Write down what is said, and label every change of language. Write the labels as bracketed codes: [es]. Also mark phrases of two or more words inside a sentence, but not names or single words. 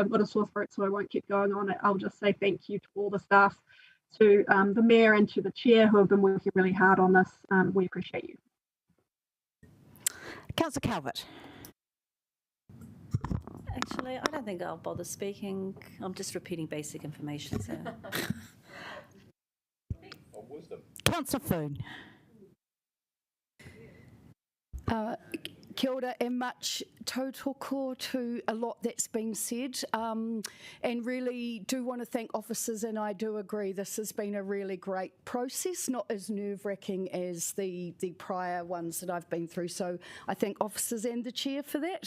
[en] I've got a sore throat, so I won't keep going on it. I'll just say thank you to all the staff, to the Mayor and to the Chair who have been working really hard on this. We appreciate you. Councillor Calvert. Actually, I don't think I'll bother speaking. I'm just repeating basic information. So. Councillor Foon. Kia ora and much tautoko to a lot that's been said, and really do want to thank officers, and I do agree this has been a really great process, not as nerve-wracking as the prior ones that I've been through, so I thank officers and the Chair for that.